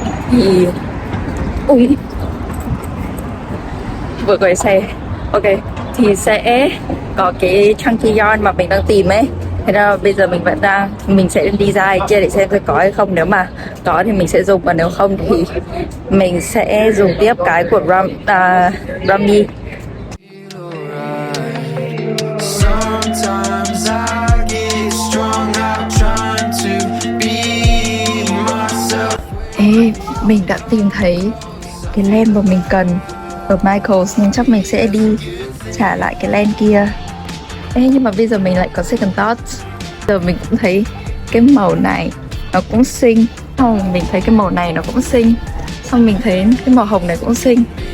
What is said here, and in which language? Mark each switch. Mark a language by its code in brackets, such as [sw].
[vi] Thì vừa quay xe. Ok, thì sẽ có cái chunky yarn mà mình đang tìm ấy. Thế ra bây giờ mình sẽ đi ra ai kia để xem có hay không. Nếu mà có thì mình sẽ dùng, và nếu không thì mình sẽ dùng tiếp cái của Rami. [en] Sometimes I get strung out trying to be myself. [vi] Ê, mình đã tìm thấy cái len mà mình cần ở Michaels, nên chắc mình sẽ đi trả lại cái len kia. Ê, nhưng mà bây giờ mình lại có [en] second thoughts. [vi] Giờ mình cũng thấy cái màu này nó cũng xinh, xong mình thấy cái màu này nó cũng xinh, xong mình thấy cái màu hồng này cũng xinh.